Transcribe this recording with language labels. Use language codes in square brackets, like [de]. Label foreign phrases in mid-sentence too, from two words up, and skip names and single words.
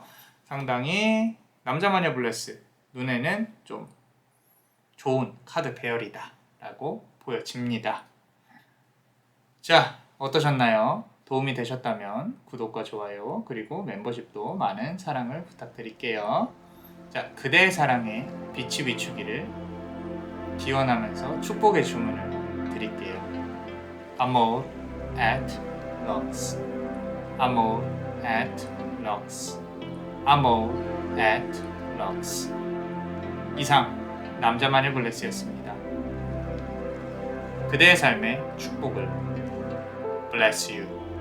[ko] 상당히 남자마녀 블레스 눈에는 좀 좋은 카드 배열이다 라고 보여집니다. 자, 어떠셨나요? 도움이 되셨다면 구독과 좋아요 그리고 멤버십도 많은 사랑을 부탁드릴게요. 자, 그대의 사랑에 빛이 비추기를 기원하면서 축복의 주문을 드릴게요. [la] Amor at Lux, Amor at Lux, Amor at Lux. [ko] 이상 남자만의 블레스였습니다. 그대의 삶의 축복을 [en] Bless you.